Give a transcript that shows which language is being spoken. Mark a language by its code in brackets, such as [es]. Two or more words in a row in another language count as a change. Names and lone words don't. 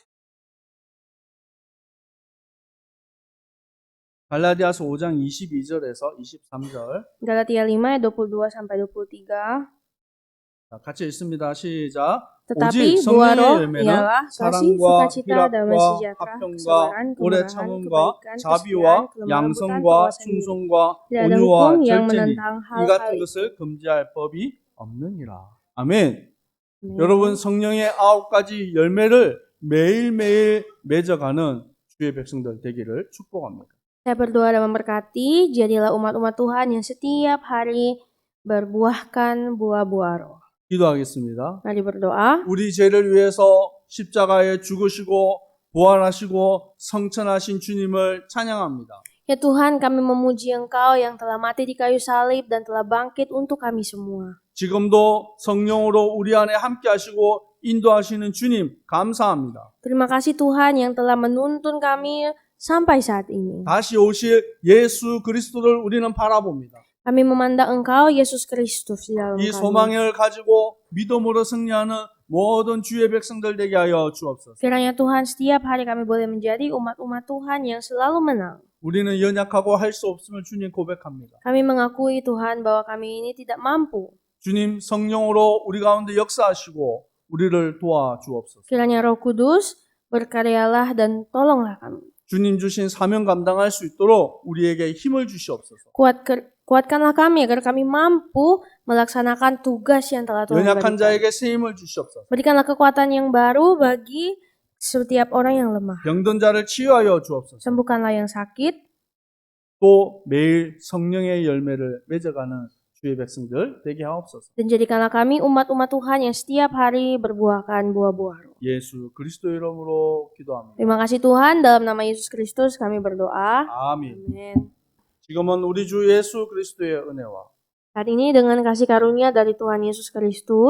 [ko] 갈라디아서 5장 22절에서 23절 [id] Galatia 5 ayat 22 sampai 23. [ko] 같이 읽습니다. 시작. [id] Tetapi [ko] 오직 [id] buah [ko] 성령의 [id] roh [ko] 열매는 [id] ialah kasih, [ko] 사랑과 [id] sukacita, damai [ko] 희락과 [id] sejahtera, [ko] 화평과 [id] kesabaran, [ko] 오래 [id] kemurahan, [ko] 참음과 [id] kebaikan, [ko] 자비와 [id] kesetiaan, kelemah lembutan, [ko] 양성과 [id] penguasaan diri. [ko] 충성과 [id] Tidak ada [ko] 온유와 [id] hukum yang [ko] 절제니 [id] menentang [ko] 이 [id] hal-hal [ko] 같은 [id] itu. [ko] 것을 금지할 법이 없느니라. 아멘. [id] Amin. [ko] 여러분 성령의 9가지 열매를 매일매일 맺어가는 주의 백성들 되기를 축복합니다. [id] Saya berdoa dan memberkati, jadilah umat-umat Tuhan yang setiap hari berbuahkan buah-buah roh. [ko] 기도하겠습니다. [id] Mari berdoa. [ko] 우리 죄를 위해서 십자가에 죽으시고 부활하시고 성천하신 주님을 찬양합니다. [id] Ya Tuhan, kami memuji Engkau yang telah mati di kayu salib dan telah bangkit untuk kami semua. [ko] 지금도 성령으로 우리 안에 함께 하시고 인도하시는 주님 감사합니다. [id] Terima kasih Tuhan yang telah menuntun kami sampai saat ini. [ko] 다시 오실 예수 그리스도를 우리는 바라봅니다. [id] Kami memandang Engkau, Yesus Kristus, di dalam [ko] 이 [id] kami. [ko] 소망을 가지고 믿음으로 승리하는 모든 주의 백성들 되게 하여 주옵소서. [id] Kiranya Tuhan, setiap hari kami boleh menjadi umat-umat Tuhan yang selalu menang. [ko] 우리는 연약하고 할 수 없음을 주님 고백합니다. [id] Kami mengakui Tuhan bahwa kami ini tidak mampu. [ko] 주님 성령으로 우리 가운데 역사하시고 우리를 도와주옵소서. [id] Kiranya Roh Kudus berkaryalah dan tolonglah kami. [ko] 주님 주신 사명 감당할 수 있도록 우리에게 힘을 주시옵소서. [id] Kuatkanlah kami agar kami mampu melaksanakan tugas yang telah Tuhan [ko] 연약한 [id] berikan. [ko] 자에게 새 힘을 주시옵소서. [id] Berikanlah kekuatan yang baru bagi setiap orang yang lemah. [ko] 병든 자를 치유하여 주옵소서. [id] Sembuhkanlah yang sakit. [ko] 또 매일 성령의 열매를 맺어가는 주의 백성들 되게 하옵소서. [id] Dan jadikanlah kami umat-umat Tuhan yang setiap hari berbuahkan buah-buah roh. [ko] 예수 그리스도 이름으로 기도합니다. [id] Terima kasih Tuhan, dalam nama Yesus Kristus kami berdoa. [ko] 아멘. [id] Amin. [ko] 지금은 우리 주 예수 그리스도의 은혜와 [id] Saat ini dengan kasih karunia dari Tuhan Yesus Kristus